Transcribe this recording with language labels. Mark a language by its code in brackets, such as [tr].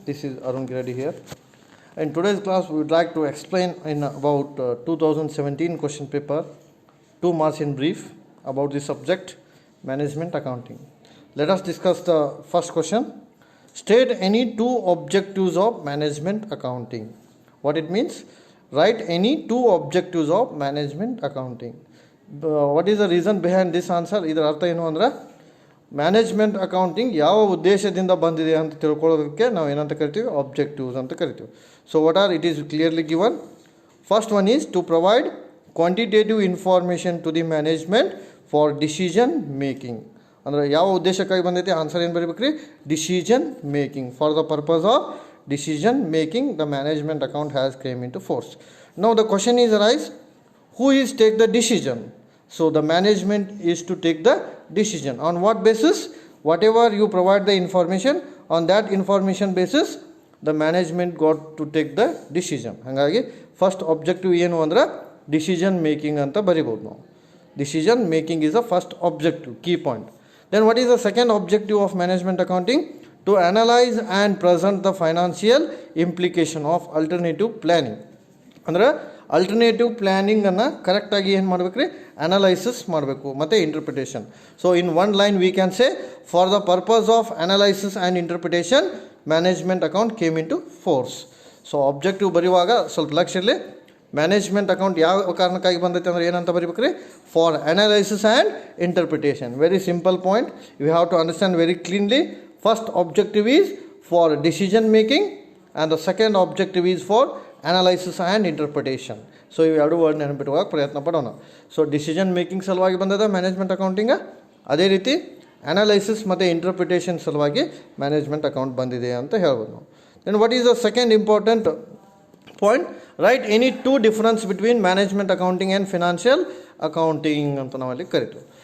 [en] This is Arun Giredi here. In today's class, we would like to explain in about 2017 question paper, 2 marks in brief about the subject management accounting. Let us discuss the first question. State any two objectives of management accounting. What it means? Write any two objectives of management accounting. What is the reason behind this answer? [kn] ಇದರ ಅರ್ಥ ಏನು ಅಂದ್ರೆ management accounting ಯಾವ ಉದ್ದೇಶದಿಂದ ಬಂದಿದೆ ಅಂತ ತಿಳ್ಕೊಳ್ಳೋದಕ್ಕೆ ನಾವು ಏನಂತ ಕರಿತೀವಿ, ಆಬ್ಜೆಕ್ಟಿವ್ಸ್ ಅಂತ ಕರಿತೀವಿ. [en] So what are it is clearly given. First one is to provide quantitative information to the management for decision making. [kn] ಅಂದರೆ ಯಾವ ಉದ್ದೇಶಕ್ಕಾಗಿ ಬಂದೈತಿ, ಆನ್ಸರ್ ಏನು ಬರೀಬೇಕ್ರಿ, decision making. [en] For the purpose of decision making, the management account has came into force. Now the question is arise, who is take the decision? So the management is to take the decision. On what basis? Whatever you provide the information, on that information basis the management got to take the decision. [kn] ಹಾಗಾಗಿ first objective ಏನು ಅಂದ್ರೆ decision making ಅಂತ ಬರಿಬೋದು ನಾವು. [en] Decision making is the first objective, key point. Then what is the second objective of management accounting? To analyze and present the financial implication of alternative planning. [kn] ಅಂದರೆ alternative ಪ್ಲ್ಯಾನಿಂಗನ್ನು ಕರೆಕ್ಟಾಗಿ ಏನು ಮಾಡಬೇಕ್ರಿ, analysis ಮಾಡಬೇಕು ಮತ್ತು interpretation. [en] So in one line we can say, for the purpose of analysis and interpretation management account came into force. [kn] So objective ಬರೆಯುವಾಗ ಸ್ವಲ್ಪ ಲಕ್ಷ್ಯ ಇರಲಿ, ಮ್ಯಾನೇಜ್ಮೆಂಟ್ ಅಕೌಂಟ್ ಯಾವ ಕಾರಣಕ್ಕಾಗಿ ಬಂದೈತೆ ಅಂದರೆ ಏನಂತ ಬರೀಬೇಕ್ರಿ, [en] For analysis and interpretation. Very simple point, you have to understand very cleanly. First objective is for decision making and the second objective is for analysis and interpretation. [kn] So ಇವು ಎರಡು word ನೆನಪಿಟ್ಟುವಾಗ ಪ್ರಯತ್ನ ಪಡೋಣ. So decision making ಸಲುವಾಗಿ ಬಂದದ management accounting, ಅದೇ ರೀತಿ analysis ಮತ್ತು interpretation ಸಲುವಾಗಿ management account ಬಂದಿದೆ ಅಂತ ಹೇಳ್ಬೋದು ನಾವು. [en] then what is the second important point, write any two difference between management accounting and financial accounting [kn] ಅಂತ ನಾವಲ್ಲಿ ಕರಿತೀವಿ.